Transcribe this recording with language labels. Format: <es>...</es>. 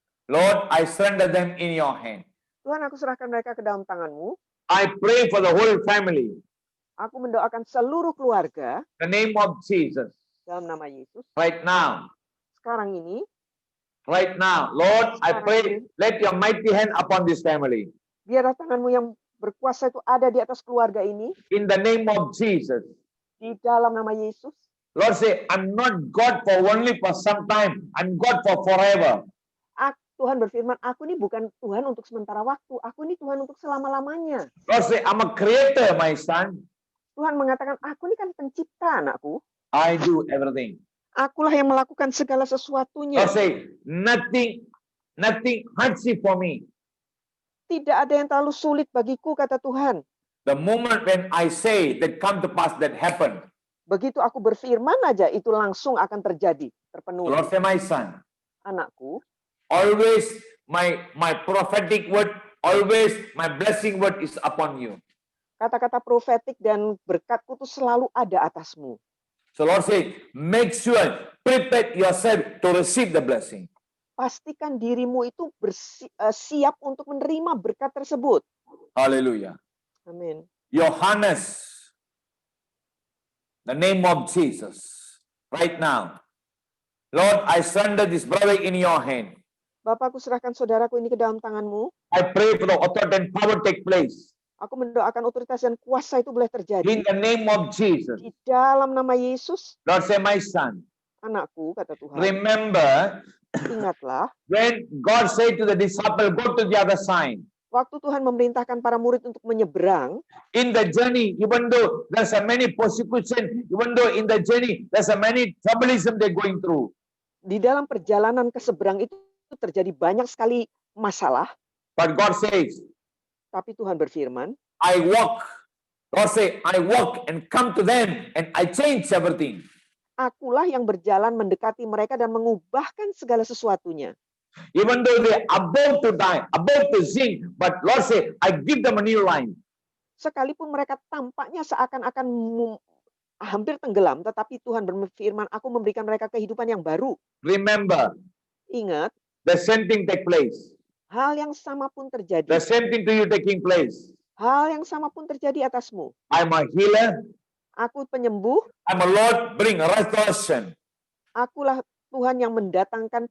<en>Lord, I surrender them in your hand.</en> <id>Tuhan, aku serahkan mereka ke dalam tangan-Mu.</id> <en>I pray for the whole family.</en> <id>Aku mendoakan seluruh keluarga</id> <en>In the name of Jesus.</en> <id>dalam nama Yesus.</id> <en>Right now.</en> <id>Sekarang ini,</id> <en>Right now. Lord, I pray, let your mighty hand upon this family.</en> <id>biarlah tangan-Mu yang berkuasa itu ada di atas keluarga ini.</id> <en>In the name of Jesus.</en> <id>Di dalam nama Yesus.</id> <en>Lord say, I'm not God for only for some time. I'm God for forever.</en> <id>Tuhan berfirman, aku ini bukan Tuhan untuk sementara waktu. Aku ini Tuhan untuk selama-lamanya.</id> <en>Lord say, I'm a creator, my son.</en> <id>Tuhan mengatakan, aku ini kan pencipta, anakku.</id> <en>I do everything.</en> <id>Akulah yang melakukan segala sesuatunya.</id> <en>Lord say, nothing hurts for me.</en> <id>Tidak ada yang terlalu sulit bagiku, kata Tuhan.</id> <en>The moment when I say that come to pass, that happen.</en> <id>Begitu aku berfirman aja, itu langsung akan terjadi, terpenuhi.</id> <en>Lord say, my son,</en> <id>Anakku,</id> <en>always my prophetic word, always my blessing word is upon you.</en> <id>kata-kata profetik dan berkatku itu selalu ada atasmu.</id> <en>So Lord say, make sure, prepare yourself to receive the blessing.</en> <id>Pastikan dirimu itu siap untuk menerima berkat tersebut.</id> <en>Hallelujah.</en> <id>Amin.</id> <en>Yohanes, the name of Jesus, right now. Lord, I surrender this brother in your hand.</en> <id>Bapakku, serahkan saudaraku ini ke dalam tangan-Mu.</id> <en>I pray for the authority and power take place.</en> <id>Aku mendoakan otoritas dan kuasa itu boleh terjadi.</id> <en>In the name of Jesus.</en> <id>Di dalam nama Yesus,</id> <en>Lord say, my son,</en> <id>anakku, kata Tuhan,</id> <en>remember</en> <id>ingatlah,</id> <en>when God said to the disciple, go to the other side.</en> <id>waktu Tuhan memerintahkan para murid untuk menyeberang,</id> <en>In the journey, even though there's a many persecution, even though in the journey there's a many troublesome they're going through.</en> <id>di dalam perjalanan ke seberang itu terjadi banyak sekali masalah,</id> <en>But God says,</en> <id>tapi Tuhan berfirman,</id> <en>I walk. God say, I walk and come to them and I change everything.</en> <id>akulah yang berjalan mendekati mereka dan mengubahkan segala sesuatunya.</id> <en>Even though they're about to die, about to sink, but Lord say, I give them a new life.</en> <id>Sekalipun mereka tampaknya seakan-akan hampir tenggelam, tetapi Tuhan berfirman, aku memberikan mereka kehidupan yang baru.</id> <en>Remember,</en> <id>Ingat,</id> <en>the same thing take place.</en> <id>hal yang sama pun terjadi.</id> <en>The same thing to you taking place.</en> <id>Hal yang sama pun terjadi atasmu.</id> <en>I'm a healer.</en> <id>Aku penyembuh,</id> <en>I'm a Lord, bring restoration.</en> <id>akulah Tuhan yang mendatangkan</id>